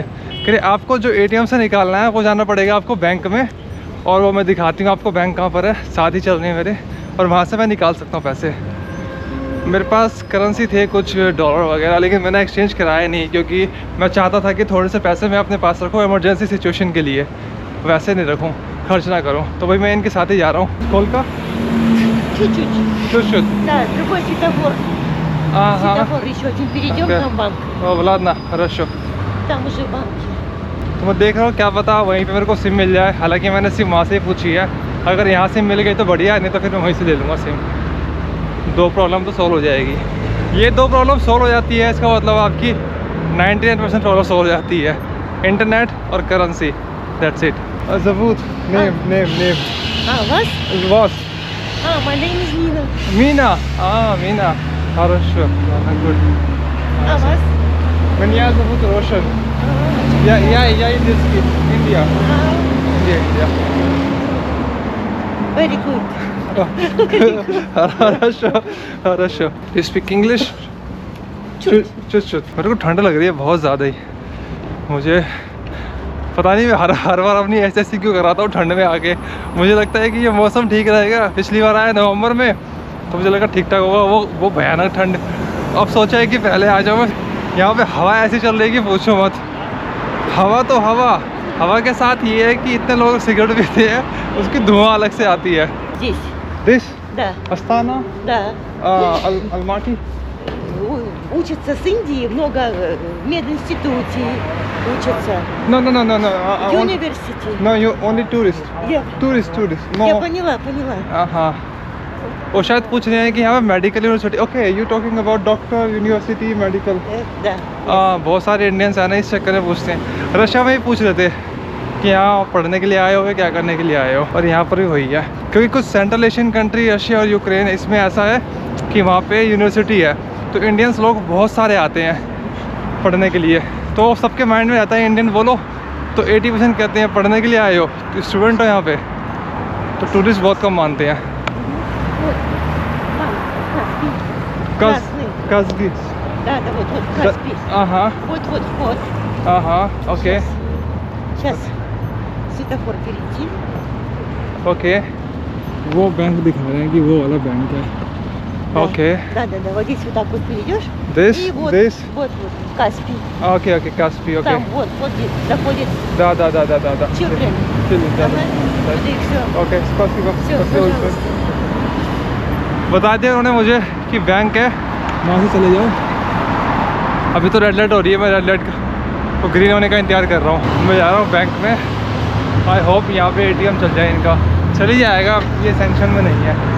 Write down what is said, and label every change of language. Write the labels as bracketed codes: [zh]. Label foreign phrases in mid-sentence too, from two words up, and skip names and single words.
[hi] कह रहे आपको जो ATM से निकालना है वो जाना पड़ेगा आपको बैंक में, और वो मैं दिखाती हूँ आपको बैंक कहाँ पर है, साथ ही चल रही है मेरे, और वहाँ से मैं निकाल सकता हूँ पैसे। मेरे पास करेंसी थे कुछ डॉलर वगैरह, लेकिन मैंने एक्सचेंज कराया नहीं, क्योंकि मैं चाहता था कि थोड़े से पैसे मैं अपने पास रखूँ [en] emergency situation [hi] के लिए, वैसे नहीं रखूँ, खर्च ना करूँ। तो भाई मैं इनके साथ ही जा रहा हूँ। स्कूल का чуть-чуть. [ru] Да, другой светофор. Ага. Светофор еще один. Перейдем, там банк. Ладно, хорошо. Там уже банк. [hi] तो मैं देख रहा हूँ क्या पता वहीं पे मेरे को सिम मिल जाए। हालांकि मैंने सिम वहाँ से ही पूछी है, अगर यहाँ सिम मिल गई तो बढ़िया है, नहीं तो फिर मैं वहीं से ले लूँगा सिम। 2 प्रॉब्लम तो सॉल्व हो जाएगी। ये 2 [en] problem solve [hi] हो जाती है, इसका मतलब आपकी 99% [en] problem solve [hi] हो जाती है, इंटरनेट और करेंसी। दैट्स इट। ज़बूत नेम [en] Вас? My name is Nina. [hi] मीना। मीना, [ru] хорошо, good. Вас? Меня зовут Рошен. Я индийский, Индия. Индия. [en] Very good. хорошо. You speak English? चुट। [hi] मेरे को ठंड लग रही है बहुत ज़्यादा ही। मुझे पता नहीं मैं हर बार अपनी ऐसी क्यों कराता हूँ ठंड में आके। मुझे लगता है कि ये मौसम ठीक रहेगा। पिछली बार आया नवंबर में तो मुझे लगा ठीक ठाक होगा, वो भयानक ठंड। अब सोचा है कि पहले आ जाऊँ मैं। यहाँ पे हवा ऐसी चल रही है कि पूछो मत। हवा तो हवा के साथ ये है कि इतने लोग सिगरेट पीते हैं, उसकी धुआं अलग से आती है। [ru] Здесь? Да. [hi] अस्ताना, [ru] Да. [hi] अलमाटी। [ru] Учатся с Индии, много в мединституте учатся. [en] No. University. No, you only tourist. [ru] Я [en] Tourist. No. [ru] Я поняла. [hi] हाँ, वो शायद पूछ रहे हैं कि यहाँ पे मेडिकल यूनिवर्सिटी। [en] ok, you talking about doctor university medical. [ru] Да. [hi] बहुत सारे इंडियंस हैं ना, इस चक्कर में पूछते हैं। रशिया में ही पूछ रहे थे कि यहाँ पढ़ने के लिए आए हो या क्या करने के लिए आए हो, और यहाँ पर भी वही है। क्योंकि कुछ [en] central Asian country [hi] रशिया और यूक्रेन, इसमें ऐसा है कि वहाँ पे यूनिवर्सिटी है, तो इंडियंस लोग बहुत सारे आते हैं पढ़ने के लिए। तो सबके माइंड में रहता है इंडियन बोलो तो 80% कहते हैं पढ़ने के लिए आए हो, तो स्टूडेंट हो यहाँ पे, तो टूरिस्ट बहुत कम मानते हैं। [ru] Казби। Да, вот Каспий. [hi] हाँ, [ru] Вот вход. [hi] ओके [ru] Сейчас светофор перейти. [hi] ओके। वो बैंक दिखा रहे हैं कि वो वाला बैंक है। ओके। [ru] Да, вот здесь вот так вот перейдешь. [en] This, [ru] И вот, [en] this. [ru] вот, Каспий. [hi] ओके, Каспий, ओके। [ru] Там вот здесь заходит Да. [en] Children. Children, [ru] Ага. Вот и все. ओके, спасибо। Все, пожалуйста. [hi] बता दिया उन्होंने मुझे कि बैंक है, वहाँ से चले जाओ। अभी तो [en] red light [hi] हो रही है, मैं [en] red light [hi] को ग्रीन होने का इंतजार कर रहा हूँ। मैं जा रहा हूँ बैंक में। [en] I hope [hi] यहाँ पे ATM चल जाए इनका। चल ही जाएगा, ये सेंक्शन में नहीं है।